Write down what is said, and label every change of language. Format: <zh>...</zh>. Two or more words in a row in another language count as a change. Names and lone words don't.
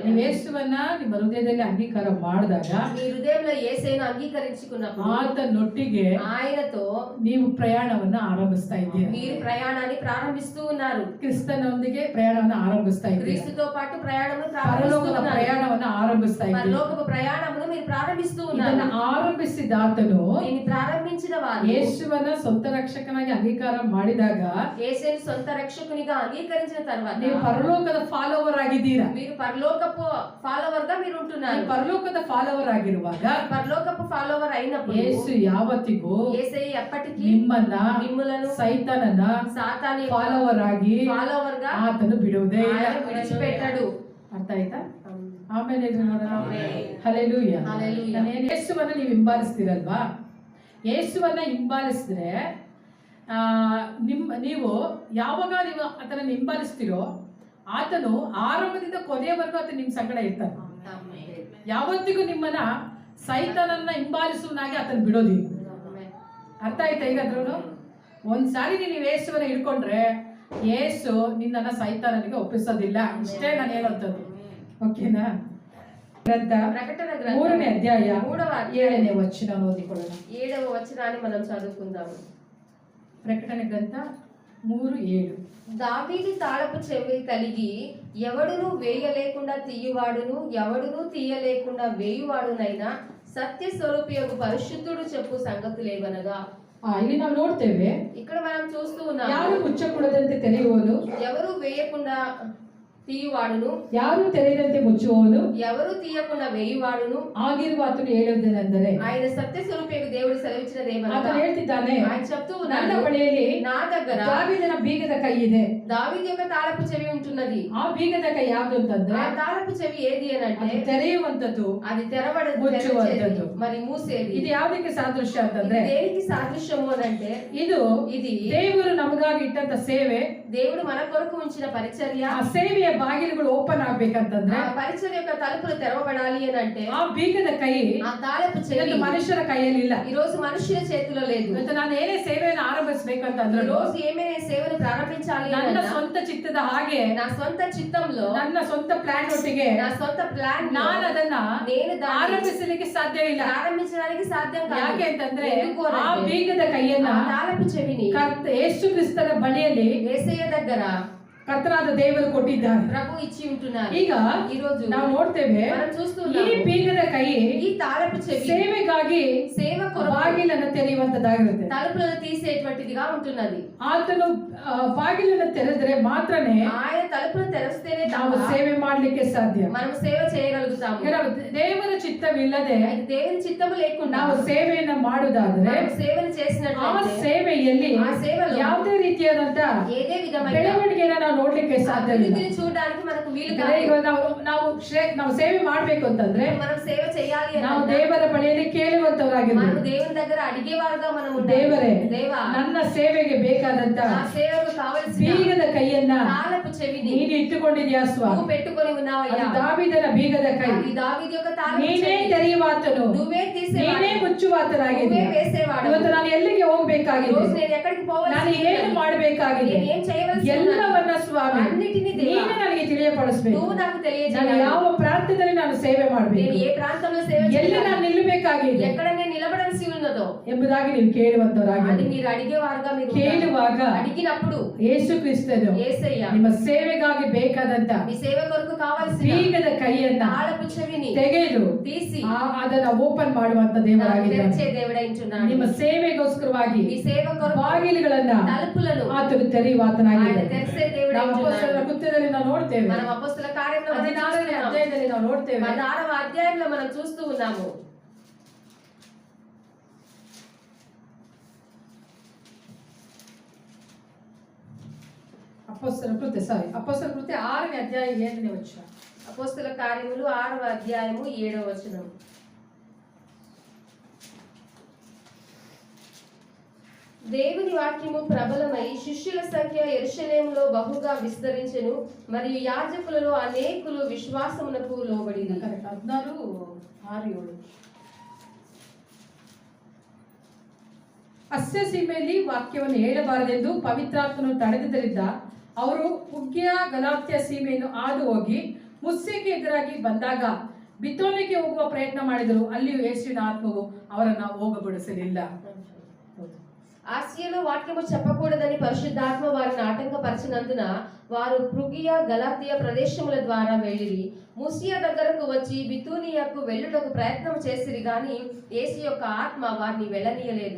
<kn>ನೀವು ಯೇಸುವನ್ನ ನಿಮ್ಮ ಹೃದಯದಲ್ಲಿ ಅಂಗೀಕಾರ ಮಾಡಿದಾಗ,</kn> <te>మీ హృదయంలో యేసయ్యను అంగీకరించుకున్నప్పుడు</te> <kn>ಆತನೊಟ್ಟಿಗೆ</kn> <te>ఆయనతో</te> <kn>ನೀವು ಪ್ರಯಾಣವನ್ನು ಆರಂಭಿಸ್ತಾ ಇದ್ದೀರಿ.</kn> <te>మీరు ప్రయాణాన్ని ప్రారంభిస్తూ ఉన్నారు.</te> <kn>ಕ್ರಿಸ್ತನೊಂದಿಗೆ ಪ್ರಯಾಣವನ್ನು ಆರಂಭಿಸ್ತಾ ಇದ್ದೀರಿ.</kn> <te>క్రీస్తుతో పాటు ప్రయాణమును ప్రారంభిస్తూ</te> <kn>ಪರಲೋಕದ</kn> <te>ఉన్నారు.</te> <kn>ಪ್ರಯಾಣವನ್ನು ಆರಂಭಿಸ್ತಾ ಇದ್ದೀರಿ.</kn> <te>పరలోకపు ప్రయాణమును మీరు ప్రారంభిస్తూ ఉన్నారు.</te> <kn>ಇದನ್ನು ಆರಂಭಿಸಿದ ಆತನು</kn> <te>దీన్ని ప్రారంభించిన వారు</te> <kn>ಯೇಸುವನ್ನ ಸ್ವಂತ ರಕ್ಷಕನಾಗಿ ಅಂಗೀಕಾರ ಮಾಡಿದಾಗ,</kn> <te>యేసయ్యను సొంత రక్షకునిగా అంగీకరించిన తర్వాత</te> <kn>ನೀವು ಪರಲೋಕದ ಫಾಲೋವರ್ ಆಗಿದ್ದೀರಾ.</kn> <te>మీరు పరలోకపు ఫాలోవర్ గా మీరు ఉంటున్నారు.</te> <kn>ನೀವು ಪರಲೋಕದ ಫಾಲೋವರ್ ಆಗಿರುವಾಗ</kn> <te>పరలోకపు ఫాలోవర్ అయినప్పుడు</te> <kn>ಯೇಸು ಯಾವತ್ತಿಗೂ</kn> <te>యేసయ్య ఎప్పటికీ</te> <kn>ನಿಮ್ಮನ್ನು ಸೈತಾನನ</kn> <te>సాతాను</te> <kn>ಫಾಲೋವರ್ ಆಗಿ</kn> <te>ఫాలోవర్ గా</te> <kn>ಆತನು ಬಿಡುವುದೇ ಇಲ್ಲ.</kn> <te>ఆయన విడిచిపెట్టడు.</te> <kn>ಅರ್ಥ ಆಯ್ತಾ? ಆಮೇಲೆ ಆಮೆನ್. ಹಲ್ಲೆಲೂಯಾ. ಹಲ್ಲೆಲೂಯಾ. ಯೇಸುವನ್ನ ನೀವು ಹಿಂಬಾಲಿಸ್ತೀರಲ್ವಾ? ಯೇಸುವನ್ನ ಹಿಂಬಾಲಿಸಿದ್ರೆ ನೀವು ಯಾವಾಗ ನೀವು ಆತನನ್ನು ಹಿಂಬಾಲಿಸ್ತೀರೋ, ಆತನು ಆರಂಭದಿಂದ ಕೊನೆಯವರೆಗೂ ಆತ ನಿಮ್ಮ ಸಂಗಡ ಇರ್ತಾನೆ. ಯಾವತ್ತಿಗೂ ನಿಮ್ಮನ್ನ ಸೈತಾನನ್ನ ಹಿಂಬಾಲಿಸುವನಾಗಿ ಆತನ ಬಿಡೋದಿಲ್ಲ. ಅರ್ಥ ಆಯ್ತಾ? ಈಗಾದ್ರೂ ಒಂದ್ಸಾರಿ ನೀವು ಯೇಸುವನ್ನ ಹಿಡ್ಕೊಂಡ್ರೆ ಯೇಸು ನಿನ್ನನ್ನ ಸೈತಾನನಿಗೆ ಒಪ್ಪಿಸೋದಿಲ್ಲ. ಇಷ್ಟೇ ನಾನು ಹೇಳೋಂಥದ್ದು. ಓಕೆನಾ? ಗ್ರಂಥ</kn> <te>ప్రకటన</te> <kn>3ನೇ ಅಧ್ಯಾಯ 7ನೇ ವಚನ ಓದಿಕೊಳ್ಳೋಣ.</kn> <te>7వ వచనాన్ని మనం చదువుకుందాము. ప్రకటన గ్రంథ 3:7. దావీదు తాళపు చెవి కలిగి ఎవడును వేయలేకుండా తీయువాడును ఎవడును తీయలేకుండా వేయువాడునైనా సత్య స్వరూపియగు పరిశుద్ధుడు చెప్పు సంగతులేవనగా.</te> <kn>ಇಲ್ಲಿ ನಾವು ನೋಡ್ತೇವೆ,</kn> <te>ఇక్కడ మనం చూస్తూ ఉన్నాము,</te> <kn>ಯಾರು ಮುಚ್ಚಕೂಡದಂತೆ ತೆರೆಯುವನು,</kn> <te>ఎవరు వేయకుండా తీయువాడును,</te> <kn>ಯಾರು ತೆರೆಯದಂತೆ ಮುಚ್ಚುವವನು,</kn> <te>ఎవరు తీయకుండా వేయువాడును</te> <kn>ಆಗಿರುವ ಆತನು ಹೇಳುವುದೇನೆಂದರೆ,</kn> <te>ఆయన సత్య స్వరూపియగు దేవుడు సెలవిచ్చినదేమనగా.</te> <kn>ಆತನು ಹೇಳ್ತಿದ್ದಾನೆ,</kn> <te>ఆయన చెప్తూ</te> <kn>ನನ್ನ</kn> <te>ఉన్నాడు,</te> <kn>ಬಳಿಯಲ್ಲಿ</kn> <te>నా దగ్గర</te> <kn>ದಾವೀದನ ಬೀಗದ ಕೈ ಇದೆ.</kn> <te>దావీదు యొక్క తాళపు చెవి ఉంటున్నది.</te> <kn>ಆ ಬೀಗದ ಕೈ ಯಾವುದು ಅಂತಂದ್ರೆ,</kn> <te>ఆ తాళపు చెవి ఏది అని అంటే</te> <kn>ಅದು ತೆರೆಯುವಂತದ್ದು,</kn> <te>అది</te> <kn>ముచ్చుವಂತದ್ದು.</kn> <te>మరి మూసేది.</te> <kn>ಇದು ಯಾವುದಕ್ಕೆ ಸಾದೃಶ್ಯ ಅಂತಂದ್ರೆ,</kn> <te>ఇది దేనికి సాదృశ్యము అని అంటే</te> <kn>ಇದು ದೇವರು ನಮಗಾಗಿ ಇಟ್ಟಂತ ಸೇವೆ.</kn> <te>దేవుడు మన కొరకు ఉంచిన పరిచర్య.</te> <kn>ಆ ಸೇವೆಯ ಬಾಗಿಲುಗಳು ಓಪನ್ ಆಗ್ಬೇಕಂತಂದ್ರೆ,</kn> <te>ఆ పరిచర్య యొక్క తలుపులు తెరవబడాలి అని అంటే</te> <kn>ಆ ಬೀಗದ ಕೈ</kn> <te>ఆ తాళపు చెవి</te> <kn>ಮನುಷ್ಯರ ಕೈಯಲ್ಲಿ ಇಲ್ಲ.</kn> <te>ఈ రోజు మనుషుల చేతిలో లేదు.</te> <kn>ಇವತ್ತು ನಾನು ಏನೇ ಸೇವೆಯನ್ನು ಆರಂಭಿಸಬೇಕಂತಂದ್ರೆ,</kn> <te>ఈ రోజు ఏమైనా సేవను ప్రారంభించాలి</te> <kn>ನನ್ನ</kn> <te>అన్నా</te> <kn>ಸ್ವಂತ ಚಿತ್ತದ ಹಾಗೆ,</kn> <te>నా సొంత చిత్తంలో,</te> <kn>ನನ್ನ ಸ್ವಂತ ಪ್ಲಾನ್ ಒಟ್ಟಿಗೆ</kn> <te>నా సొంత ప్లాన్</te> <kn>ನಾನು ಅದನ್ನ</kn> <te>నేను దాన్ని</te> <kn>ಆರಂಭಿಸಲಿಕ್ಕೆ ಸಾಧ್ಯವಿಲ್ಲ.</kn> <te>ప్రారంభించడానికి సాధ్యం కాదు.</te> <kn>ಯಾಕೆ ಅಂತಂದ್ರೆ,</kn> <te>ఎందుకు అని</te> <kn>ಆ</kn> <te>అంటే</te> <kn>ಬೀಗದ ಕೈಯನ್ನ</kn> <te>ఆ తాళపు చెవిని</te> <kn>ಯೇಸು ಕ್ರಿಸ್ತನ ಬಳಿಯಲ್ಲಿ</kn> <te>యేసయ్య దగ్గర</te> <kn>ಕರ್ತನಾದ ದೇವರು ಕೊಟ್ಟಿದ್ದಾನೆ.</kn> <te>ప్రభు ఇచ్చి ఉంటున్నారు.</te> <kn>ಈಗ</kn> <te>ఈ రోజు</te> <kn>ನಾವು ನೋಡ್ತೇವೆ,</kn> <te>మనం</te> <kn>ಈ</kn> <te>చూస్తున్నాము,</te> <kn>ಬೀಗದ ಕೈ</kn> <te>ఈ తాళపు చెవి</te> <kn>ಸೇವೆಗಾಗಿ</kn> <te>సేవ కొరకు</te> <kn>ಬಾಗಿಲನ್ನು ತೆರೆಯುವಂತದ್ದಾಗಿರುತ್ತೆ.</kn> <te>తలుపులను తీసేటువంటిదిగా ఉంటున్నది.</te> <kn>ಆತನು ಬಾಗಿಲನ್ನು ತೆರೆದ್ರೆ ಮಾತ್ರನೇ</kn> <te>ఆయన తలుపులను తెరిస్తేనే</te> <kn>ನಾವು</kn> <te>తప్ప</te> <kn>ಸೇವೆ ಮಾಡ್ಲಿಕ್ಕೆ ಸಾಧ್ಯ.</kn> <te>మనం సేవ చేయగలుగుతాము.</te> <kn>ದೇವರ ಚಿತ್ತವಿಲ್ಲದೆ</kn> <te>అయితే దేవుని చిత్తము లేకుండా</te> <kn>ನಾವು ಸೇವೆಯನ್ನ ಮಾಡುವುದಾದ್ರೆ,</kn> <te>మనం సేవను</te> <kn>ಆ</kn> <te>చేసినట్లయితే</te> <kn>ಸೇವೆಯಲ್ಲಿ</kn> <te>ఆ సేవలో</te> <kn>ಯಾವುದೇ ರೀತಿಯಾದಂತ</kn> <te>ఏదే విధమైన</te> <kn>ಬೆಳವಣಿಗೆನ ನಾವು ನೋಡ್ಲಿಕ್ಕೆ ಸಾಧ್ಯವಿಲ್ಲ.</kn> <te>అభివృద్ధిని చూడడానికి మనకు వీలు</te> <kn>ಈಗ</kn> <te>కాదు.</te> <kn>ನಾವು ಸೇವೆ ಮಾಡ್ಬೇಕು ಅಂತಂದ್ರೆ,</kn> <te>మనం సేవ చేయాలి</te> <kn>ನಾವು</kn> <te>అంటే</te> <kn>ದೇವರ ಬಳಿಯಲ್ಲಿ</kn> <te>మనం</te> <kn>ಕೇಳುವಂತವರಾಗಿರ್ಬೇಕು.</kn> <te>దేవుని దగ్గర అడిగేవారుగా మనం ఉండాలి.</te> <kn>ದೇವರೇ,</kn> <te>దేవా,</te> <kn>ನನ್ನ ಸೇವೆಗೆ ಬೇಕಾದಂತ</kn> <te>ఆ సేవకు కావలసిన</te> <kn>ಬೀಗದ ಕೈಯನ್ನ</kn> <te>తాళపు చెవిని</te> <kn>ನೀನು ಇಟ್ಟುಕೊಂಡಿದ್ಯಾ ಸ್ವಾಮಿ.</kn> <te>నువ్వు పెట్టుకొని ఉన్నావయ్యా.</te> <kn>ಅದು ದಾವೀದನ ಬೀಗದ ಕೈ.</kn> <te>అది దావీదు యొక్క తాళపు</te> <kn>ನೀನೇ</kn> <te>చెవి.</te> <kn>ತೆರೆಯುವಾತನು,</kn> <te>నువ్వే</te> <kn>ನೀನೇ</kn> <te>తీసేవాడు,</te> <kn>ಮುಚ್ಚುವಾತನಾಗಿದ್ದೀಯ.</kn> <te>నువ్వే వేసేవాడు.</te> <kn>ಇವತ್ತು ನಾನು ಎಲ್ಲಿಗೆ</kn> <te>ఈ</te> <kn>ಹೋಗ್ಬೇಕಾಗಿದೆ,</kn> <te>రోజు నేను ఎక్కడికి</te> <kn>ನಾನು</kn> <te>పోవాలి,</te> <kn>ಏನು ಮಾಡಬೇಕಾಗಿದೆ,</kn> <te>నేను ఏం చేయవలసి</te> <kn>ಎಲ್ಲವನ್ನ ಸ್ವಾಮಿ</kn> <te>అన్నిటిని</te> <kn>ನೀನೇ</kn> <te>దేవా</te> <kn>ನನಗೆ ತಿಳಿಯಪಡಿಸಬೇಕು.</kn> <te>నువ్వు నాకు</te> <kn>ನಾನು</kn> <te>తెలియజేయాలి.</te> <kn>ಯಾವ ಪ್ರಾಂತ್ಯದಲ್ಲಿ ನಾನು ಸೇವೆ</kn> <te>నేను</te> <kn>ಮಾಡಬೇಕು,</kn> <te>ఏ ప్రాంతంలో సేవ</te> <kn>ಎಲ್ಲಿ</kn> <te>చేయాలి,</te> <kn>ನಾನು ನಿಲ್ಲಬೇಕಾಗಿದೆ</kn> <te>ఎక్కడ నేను నిలబడాల్సి ఉన్నదో</te> <kn>ಎಂಬುದಾಗಿ ನೀವು</kn> <te>అది</te> <kn>ಕೇಳುವಂತವರಾಗಿ</kn> <te>మీరు అడిగేవారుగా మీరు</te> <kn>ಕೇಳುವಾಗ</kn> <te>అడిగినప్పుడు</te> <kn>ಯೇಸು ಕ್ರಿಸ್ತನು</kn> <te>యేసయ్య</te> <kn>ನಿಮ್ಮ ಸೇವೆಗಾಗಿ ಬೇಕಾದಂತ</kn> <te>మీ సేవ కొరకు కావాల్సిన</te> <kn>ಬೀಗದ ಕೈಯನ್ನ</kn> <te>తాళపు చెవిని</te> <kn>ತೆಗೆದು</kn> <te>తీసి</te> <kn>ಅದನ್ನ ಓಪನ್ ಮಾಡುವಂತ</kn> <te>నాకు</te> <kn>ದೇವರಾಗಿದ್ದಾನೆ.</kn> <te>తెరిచే దేవుడైంటున్నాడు.</te> <kn>ನಿಮ್ಮ ಸೇವೆಗೋಸ್ಕರವಾಗಿ</kn> <te>మీ సేవ కొరకు</te> <kn>ಬಾಗಿಲುಗಳನ್ನ</kn> <te>తలుపులను</te> <kn>ಆತನು</kn> <te>ఆయన</te> <kn>ತೆರೆಯುವಾತನಾಗಿದ್ದಾನೆ.</kn> <te>తెరిచే</te> <kn>ನಾವು</kn> <te>దేవుడైంటున్నాడు.</te> <kn>ಅಪೊಸ್ತಲರ ಕೃತ್ಯದಲ್ಲಿ ನಾವು ನೋಡ್ತೇವೆ,</kn> <te>మనం అపొస్తలుల కార్యంలో</te> <kn>16ನೇ ಅಧ್ಯಾಯದಲ್ಲಿ ನಾವು ನೋಡ್ತೇವೆ,</kn> <te>16వ అధ్యాయంలో మనం చూస్తూ ఉన్నాము.</te> <kn>ಅಪೊಸ್ತಲ ಕೃತ್ಯ 6ನೇ ಅಧ್ಯಾಯ 7ನೇ ವಚನ.</kn> <te>అపొస్తలుల కార్యములు 6వ అధ్యాయము 7వ వచనం. దేవుని వాక్యము ప్రబలమై శిష్యుల సంఖ్య యెరూషలేములో బహుగా విస్తరించెను, మరియు యాజకులలో అనేకులు విశ్వాసమునకు లోబడిరి. 16:6-7.</te> <kn>ಅಸ್ಯ ಸೀಮೆಯಲ್ಲಿ ವಾಕ್ಯವನ್ನು ಹೇಳಬಾರದೆಂದು ಪವಿತ್ರಾತ್ಮನು ತಡೆದಿದ್ದರಿಂದ ಅವರು ಪುಗ್ಯ ಗಲಾತ್ಯ ಸೀಮೆಯನ್ನು ಹಾದು ಹೋಗಿ ಮುಸ್ಸೆಗೆ ಎದುರಾಗಿ ಬಂದಾಗ ಬಿತ್ತೋಲಿಕ್ಕೆ ಹೋಗುವ ಪ್ರಯತ್ನ ಮಾಡಿದರು. ಅಲ್ಲಿಯೂ ಯೇಸುವಿನ ಆತ್ಮವು ಅವರನ್ನ ಹೋಗಗೊಡಿಸಲಿಲ್ಲ.</kn> <te>ఆసియాలో వాక్యము చెప్పకూడదని పరిశుద్ధాత్మ వారిని ఆటంకపరిచినందున వారు ఫ్రుగియ గలాతియ ప్రదేశముల ద్వారా వెళ్ళిరి. ముసియా దగ్గరకు వచ్చి బితూనియాకు వెళ్ళుటకు ప్రయత్నం చేసిరి గాని యేసు యొక్క ఆత్మ వారిని వెళ్ళనీయలేదు.</te>